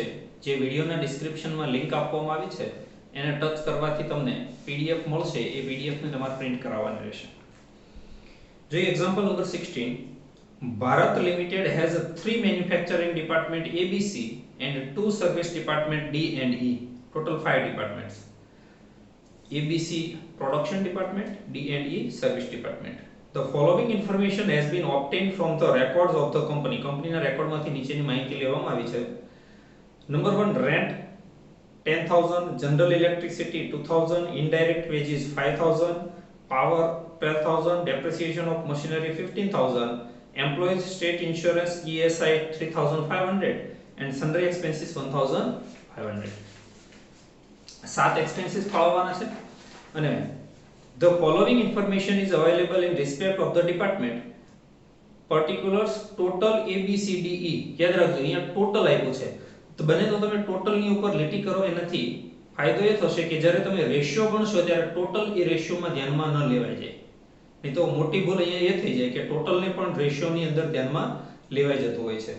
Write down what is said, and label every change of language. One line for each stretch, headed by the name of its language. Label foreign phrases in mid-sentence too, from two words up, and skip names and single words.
Gujarati: જે વિડિયોના ડિસ્ક્રિપ્શનમાં લિંક આપવામાં આવી છે એને ટચ કરવાથી તમને પીડીએફ મળશે. એ પીડીએફ ને તમારે પ્રિન્ટ કરાવવાની રહેશે.
English: જો example number 16, Bharat Limited has 3 manufacturing department ABC and 2 service department D and E, total 5 departments. ABC production department, D&E service department. The following information has been obtained from the records of the company.
Gujarati: Company ના રેકોર્ડ માંથી નીચેની માહિતી લેવામાં આવી છે. નંબર 1,
English: rent 10,000, general electricity 2,000, indirect wages 5,000, power 12,000, depreciation of machinery 15,000, employees state insurance ESI 3,500 and sundry expenses 1,500. 7 expenses
Gujarati: ફાળવવાના છે અને
English: the following information is available in respect of the department. Particulars total ABCDE.
Gujarati: યાદ રાખજો, અહીંયા ટોટલ આપ્યું છે તો બને તો તમે ટોટલ ની ઉપર લીટી કરો. એનાથી ફાયદો એ થશે કે જ્યારે તમે રેશિયો ગણશો ત્યારે ટોટલ એ રેશિયોમાં ધ્યાનમાં ન લેવાય જાય. નહીં તો મોટી ભૂલ અહીંયા એ થઈ જાય કે ટોટલ ને પણ રેશિયો ની અંદર ધ્યાનમાં લેવાઈ જતું હોય છે.